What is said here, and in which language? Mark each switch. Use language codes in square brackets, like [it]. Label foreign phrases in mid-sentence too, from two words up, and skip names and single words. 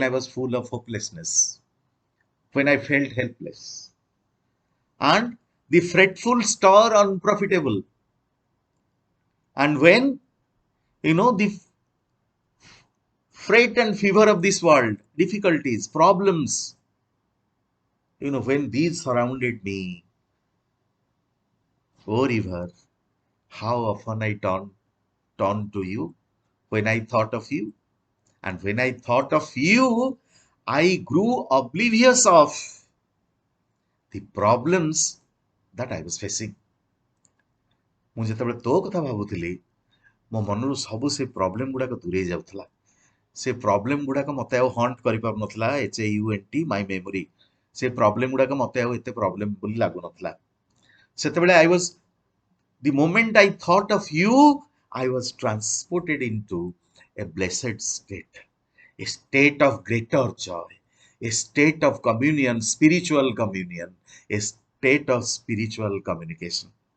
[en] I was full of hopelessness, when I felt helpless, and the fretful star unprofitable, and when the freight and fever of this world, difficulties, problems, when these surrounded me, oh river, how often I turned to you when I thought of you. And when I thought of you, I grew oblivious of the problems that I was facing. [or] ମୁଁ ଯେତେବେଳେ ତୋ କଥା ଭାବୁଥିଲି ମୋ ମନରୁ ସବୁ ସେ ପ୍ରୋବ୍ଲେମ ଗୁଡାକ ଦୂରେଇ ଯାଉଥିଲା। ସେ ପ୍ରୋବ୍ଲେମ ଗୁଡାକ ମତେ ଆଉ ହଣ୍ଟ କରିପାରୁନଥିଲା। [en] haunt my memory. [or] ସେ ପ୍ରୋବ୍ଲେମ ଗୁଡାକ ମତେ ଆଉ ଏତେ ପ୍ରୋବ୍ଲେମ ବୋଲି ଲାଗୁନଥିଲା। [en] ସେତେବେଳେ the moment I thought of you, I was transported into a blessed state, a state of greater joy, a state of communion, spiritual communion, a state of spiritual communication.